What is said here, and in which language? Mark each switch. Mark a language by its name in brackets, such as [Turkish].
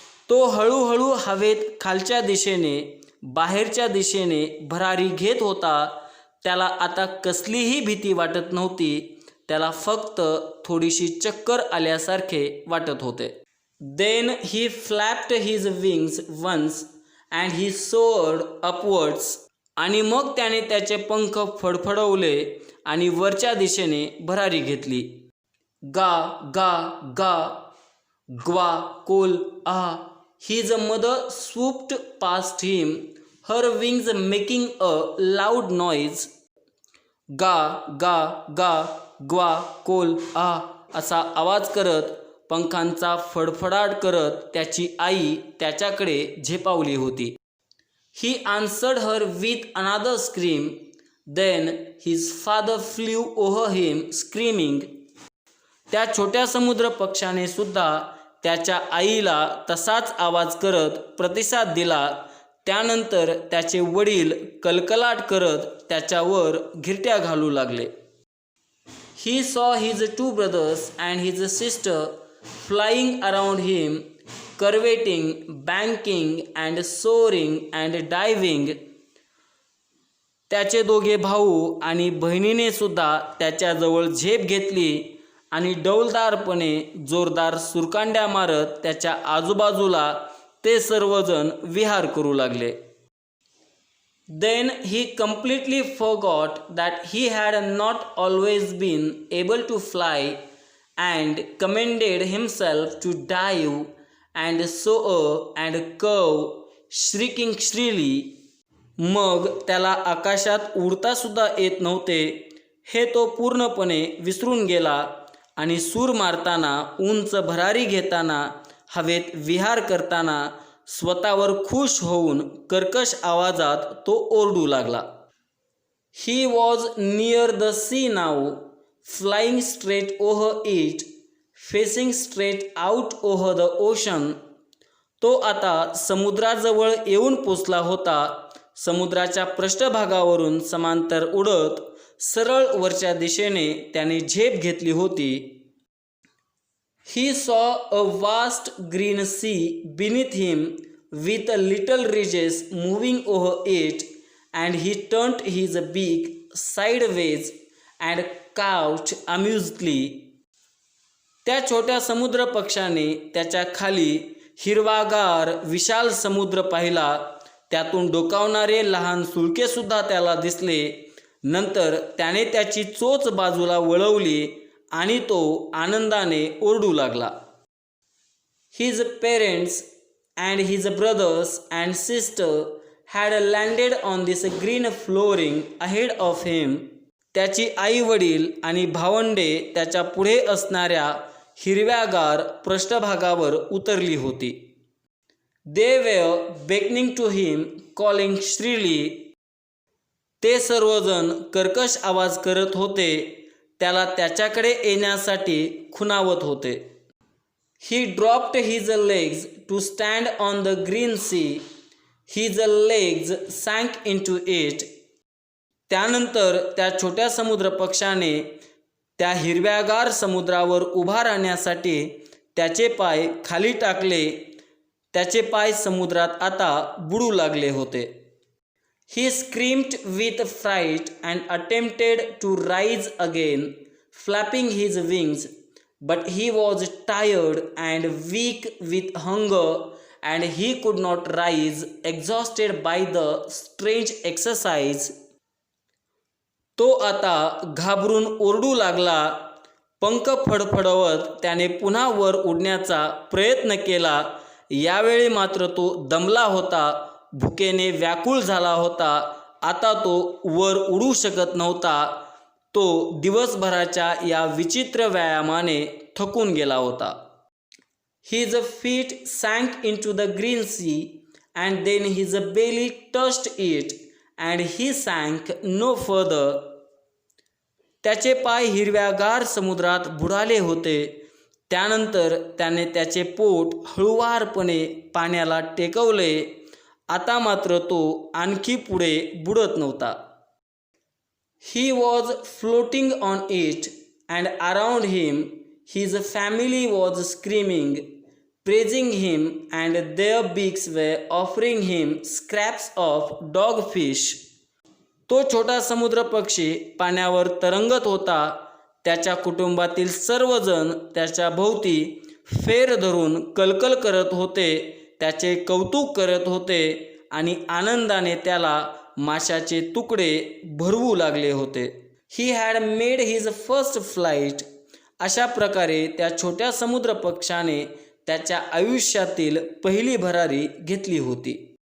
[Marathi] तो हळूहळू हवेत खालच्या दिशेने, बाहेरच्या दिशेने भरारी घेत होता. त्याला आता कसलीही भीती वाटत नव्हती. त्याला फक्त थोडीशी चक्कर आल्यासारखे वाटत होते. [English] Then he flapped his wings once and he soared upwards. [Marathi] आणि मग त्याने त्याचे पंख फडफडवले आणि वरच्या दिशेने भरारी घेतली. गा गा गा, ग्वा Coal a. [English] His mother swooped past him, her wings making a loud noise. [Marathi] गा गा गा, ग्वा कोल आ असा आवाज करत, पंखांचा फडफडाट करत त्याची आई त्याच्याकडे झेपावली होती. [English] He answered her with another scream. Then his father flew over him screaming. [Marathi] त्या छोट्या समुद्र पक्षाने सुद्धा त्याच्या आईला तसाच आवाज करत प्रतिसाद दिला. त्यानंतर त्याचे वडील कलकलाट करत त्याच्यावर घिरट्या घालू लागले. [English] He saw his two brothers and his sister flying around him, curveting, banking and soaring and diving. [Marathi] त्याचे दोघे भाऊ आणि बहिणीने सुद्धा त्याच्याजवळ झेप घेतली आणि डौलदारपणे जोरदार सुरकांड्या मारत त्याच्या आजूबाजूला ते सर्वजण विहार करू लागले. [English] Then he completely forgot that he had not always been able to fly and commended himself to dive and soar and curve, shrieking shrilly. [Marathi] मग त्याला आकाशात उडता सुद्धा येत नव्हते हे तो पूर्णपणे विसरून गेला आणि सूर मारताना, उंच भरारी घेताना, हवेत विहार करताना स्वतःवर खुश होऊन कर्कश आवाजात तो ओरडू लागला. [English] He was near the sea now, flying straight over it, facing straight out over the ocean. [Marathi] तो आता समुद्राजवळ येऊन पोचला होता. समुद्राच्या पृष्ठभागावरून समांतर उडत सरळ वरच्या दिशेने त्याने झेप घेतली होती. [English] He saw a vast green sea beneath him with little ridges moving over it, and he turned his beak sideways and cawed amusedly. [Marathi] त्या छोट्या समुद्र पक्षाने त्याच्या खाली हिरवागार विशाल समुद्र पाहिला. त्यातून डोकावणारे लहान सुळके सुद्धा त्याला दिसले. नंतर त्याने त्याची चोच बाजूला वळवली आणि तो आनंदाने ओरडू लागला. [English] His parents and his brothers and sister had landed on this green flooring ahead of him. [Marathi] त्याची आई वडील आणि भावंडे त्याच्या पुढे असणाऱ्या हिरव्यागार पृष्ठभागावर उतरली होती. [English] They were beckoning to him, calling shrilly. [Marathi] ते सर्वजण कर्कश आवाज करत होते, त्याला त्याच्याकडे येण्यासाठी खुणावत होते. [English] He dropped his legs to stand on the green sea. His legs sank into it. [Marathi] त्यानंतर त्या छोट्या समुद्र पक्षाने त्या हिरव्यागार समुद्रावर उभा राहण्यासाठी त्याचे पाय खाली टाकले. त्याचे पाय समुद्रात आता बुडू लागले होते. [English] He screamed with fright and attempted to rise again, flapping his wings, but he was tired and weak with hunger, and he could not rise, exhausted by the strange exercise. [Marathi] तो आता घाबरून ओरडू लागला. पंख फडफडवत त्याने पुन्हा वर उडण्याचा प्रयत्न केला. यावेळी मात्र तो दमला होता, भुकेने व्याकुळ झाला होता. आता तो वर उडू शकत नव्हता. तो दिवसभराच्या या विचित्र व्यायामाने थकून गेला होता. [English] His feet sank into the green sea, and then his belly touched it, and he sank no further. [Marathi] त्याचे पाय हिरव्यागार समुद्रात बुडाले होते. त्यानंतर त्याने त्याचे पोट हळुवारपणे पाण्याला टेकवले. आता मात्र तो आणखी पुढे बुडत नव्हता. [English] He was floating on it, and around him his family was screaming, praising him, and their beaks were offering him scraps of dogfish. [Marathi] तो छोटा समुद्र पक्षी पाण्यावर तरंगत होता. त्याच्या कुटुंबातील सर्वजण त्याच्या भोवती फेर धरून कलकल करत होते, त्याचे कौतुक करत होते आणि आनंदाने त्याला माशाचे तुकडे भरवू लागले होते. [English] He had made his first flight. [Marathi] अशा प्रकारे त्या छोट्या समुद्र पक्षाने त्याच्या आयुष्यातील पहिली भरारी घेतली होती.